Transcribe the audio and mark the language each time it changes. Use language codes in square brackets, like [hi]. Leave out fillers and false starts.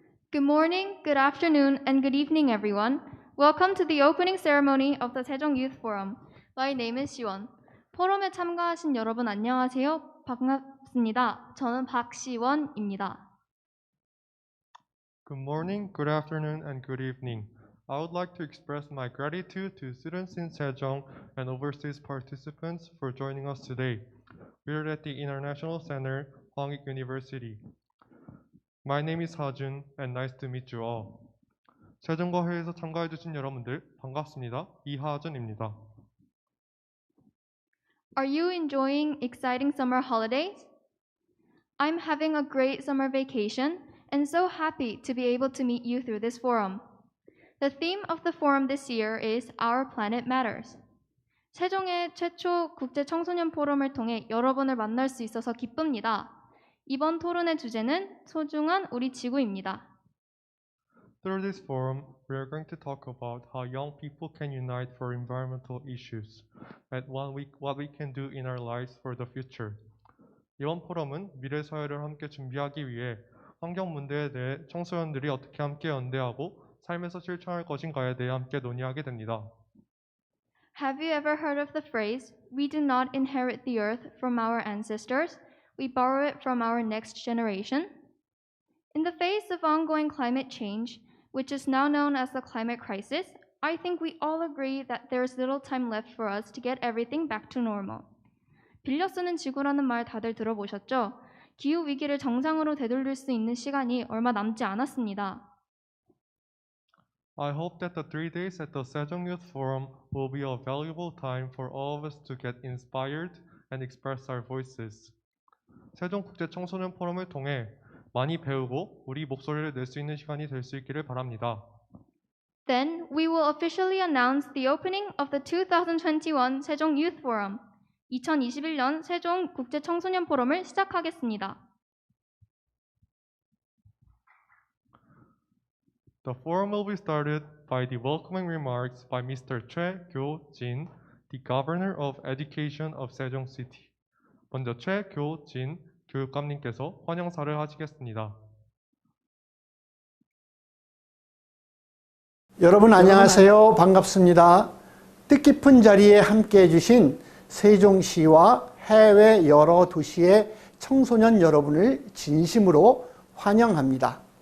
[en] Good morning, good afternoon, and good evening, everyone. Welcome to the opening ceremony of the Sejong Youth Forum. My name is Siwon. [ko] 포럼에 참가하신 여러분 안녕하세요. 반갑습니다. 저는 박시원입니다. [en] Good morning, good afternoon, and good evening. I would like to express my gratitude to students in Sejong and overseas participants for joining us today. We are at the International Center, Hwangik University. My name is Ha-jun, and nice to meet you all. [ko] 세종과 회의에서 참가해주신 여러분들 반갑습니다. 이하준입니다. [en] Are you enjoying exciting summer holidays? I'm having a great summer vacation and so happy to be able to meet you through this forum. The theme of the forum this year is Our Planet Matters. [ko] 세종의 최초 국제 청소년 포럼을 통해 여러분을 만날 수 있어서 기쁩니다. 이번 토론의 주제는 소중한 우리 지구입니다. [en] Through this forum, we are going to talk about how young people can unite for environmental issues and what we can do in our lives for the future. [ko] 이번 포럼은 미래 사회를 함께 준비하기 위해 환경 문제에 대해 청소년들이 어떻게 함께 연대하고 삶에서 실천할 것인가에 대해 함께 논의하게 됩니다. [en] Have you ever heard of the phrase, "We do not inherit the earth from our ancestors, we borrow it from our next generation"? In the face of ongoing climate change, which is now known as the climate crisis, I think we all agree that there is little time left for us to get everything back to normal. [ko] 빌려 쓰는 지구라는 말 다들 들어보셨죠? 기후 위기를 정상으로 되돌릴 수 있는 시간이 얼마 남지 않았습니다. [en] I hope that the 3 days at the Sejong Youth Forum will be a valuable time for all of us to get inspired and express our voices. [ko] 세종국제청소년 포럼을 통해 많이 배우고 우리 목소리를 낼 수 있는 시간이 될 수 있기를 바랍니다. [en] Then we will officially announce the opening of the 2021 Sejong Youth Forum. [ko] 2021년 세종 국제 청소년 포럼을 시작하겠습니다. [en] The forum will be started by the welcoming remarks by Mr. Choi Gyo-jin, the Governor of Education of Sejong City. [ko] 먼저 최교진 교육감님께서 환영사를 하시겠습니다. 여러분 안녕하세요. 반갑습니다. 뜻깊은 자리에 함께해 주신 세종시와 해외 여러 도시의 청소년 여러분을 진심으로 환영합니다.